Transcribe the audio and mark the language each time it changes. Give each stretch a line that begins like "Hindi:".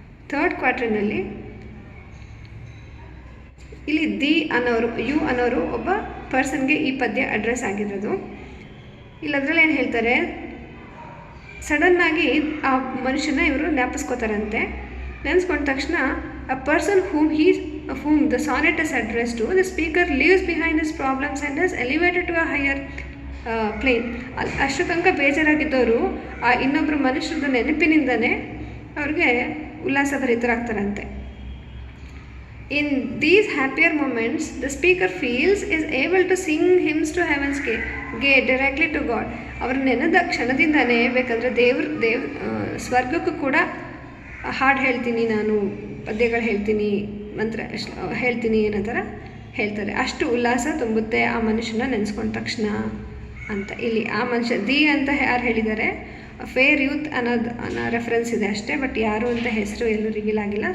Kannada: Third ಕ್ವಾರ್ಟರ್ನಲ್ಲಿ ಇಲ್ಲಿ you ಅನ್ನೋರು ಒಬ್ಬ ಪರ್ಸನ್ಗೆ ಈ ಪದ್ಯ ಅಡ್ರೆಸ್ ಆಗಿರೋದು. ಇಲ್ಲಿ ಅದರಲ್ಲಿ ಏನು ಹೇಳ್ತಾರೆ, ಸಡನ್ನಾಗಿ ಆ ಮನುಷ್ಯನ ಇವರು ಜ್ಞಾಪಿಸ್ಕೋತಾರಂತೆ. ನೆನೆಸ್ಕೊಂಡ ತಕ್ಷಣ
English: A person whom the sonnet is addressed to, the speaker leaves behind his problems and is elevated to a higher plane.
Kannada: ಅಷ್ಟು ತನಕ ಬೇಜಾರಾಗಿದ್ದವರು ಆ ಇನ್ನೊಬ್ಬರು ಮನುಷ್ಯರದ ನೆನಪಿನಿಂದನೇ ಅವ್ರಿಗೆ ಉಲ್ಲಾಸಭರಿತರಾಗ್ತಾರಂತೆ.
English: In these happier moments, the speaker feels is able to sing hymns to heaven's gate directly to God.
Kannada: ಅವರು ನೆನೆದ ಕ್ಷಣದಿಂದನೇ ಬೇಕಾದರೆ ಸ್ವರ್ಗಕ್ಕೂ ಕೂಡ ಹಾಡು ಹೇಳ್ತೀನಿ, ನಾನು ಪದ್ಯಗಳು ಹೇಳ್ತೀನಿ, ಮಂತ್ರ ಹೇಳ್ತೀನಿ ಅನ್ನೋ ಥರ ಹೇಳ್ತಾರೆ. ಅಷ್ಟು ಉಲ್ಲಾಸ ತುಂಬುತ್ತೆ ಆ ಮನುಷ್ಯನ ನೆನೆಸ್ಕೊಂಡ ತಕ್ಷಣ ಅಂತ. ಇಲ್ಲಿ ಆ ಮನುಷ್ಯ ಅಂತ ಯಾರು ಹೇಳಿದ್ದಾರೆ, ಫೇರ್ ಯೂತ್ ಅನ್ನೋ ರೆಫರೆನ್ಸ್ ಇದೆ ಅಷ್ಟೇ, ಬಟ್ ಯಾರು ಅಂತ ಹೆಸರು ಎಲ್ಲೂ ರಿವೀಲ್ ಆಗಿಲ್ಲ.